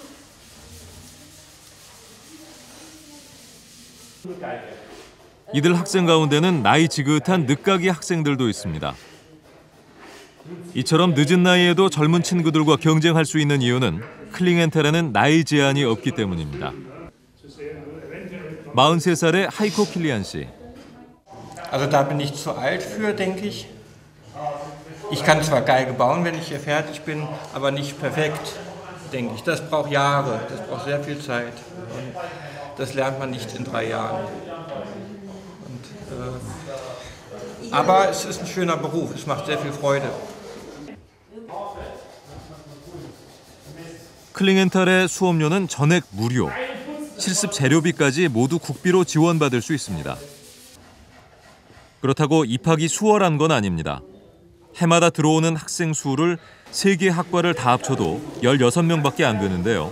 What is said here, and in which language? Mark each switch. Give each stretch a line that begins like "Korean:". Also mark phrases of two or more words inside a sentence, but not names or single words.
Korean: 이들 학생 가운데는 나이 지긋한 늦가기 학생들도 있습니다. 이처럼 늦은 나이에도 젊은 친구들과 경쟁할 수 있는 이유는 클링엔탈에는 나이 제한이 없기 때문입니다. 43살의 하이코 킬리안 씨.
German: Also da bin ich zu alt für, denke ich. Ich kann zwar Geige bauen, wenn ich hier fertig bin, aber nicht perfekt, denke ich. Das braucht Jahre, das braucht sehr viel Zeit. Und das lernt man nicht in 3 Jahren. Aber es ist ein schöner Beruf, es macht sehr viel Freude.
Korean: 클링엔탈의 수업료는 전액 무료, 실습 재료비까지 모두 국비로 지원받을 수 있습니다. 그렇다고 입학이 수월한 건 아닙니다. 해마다 들어오는 학생 수를 3개 학과를 다 합쳐도 16명밖에 안 되는데요.